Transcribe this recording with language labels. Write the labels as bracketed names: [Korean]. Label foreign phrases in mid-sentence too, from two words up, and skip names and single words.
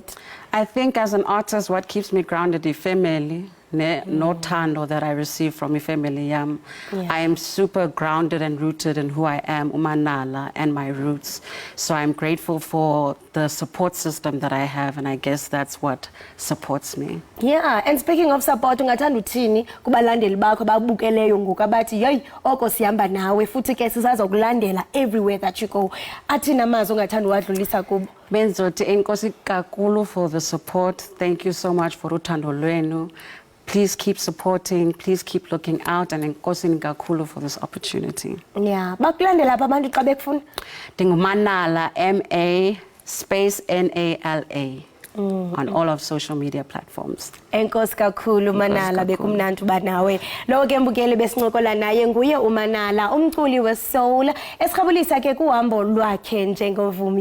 [English] I think as an artist, what keeps me grounded is family. No tando that I receive from my family. I am super grounded and rooted in who I am, umanala, and my roots. So I'm grateful for the support system that I have, and I guess that's what supports me. Yeah, and speaking of support, [Xhosa] ungathanda uthini kubalandeli bakho babukeleyo ngoku abathi hey oko sihamba nawe futhi ke sisazokulandela [English] everywhere that you go. [Xhosa] Athina amazwi ongathanda uwadlulisa kubo? Benzothi enkosi kakhulu [English] for the support. Thank you so much for [Xhosa] uthando lwenu. [English] Please keep supporting, please keep looking out, and [Xhosa] enkosi kakhulu [English] for this opportunity. Yeah, [Xhosa] bakulandela apha abantu xa bekufuna? Ndingumanala, MA_NALA. [English] On all of social media platforms. [Xhosa] Enkosi kakhulu Manala, bekumnandi uba nawe. Lo ke mbukeli besincokola naye nguye uManala, umculi wesoul esirhabulisa ke kuhambo lwakhe njengovumi.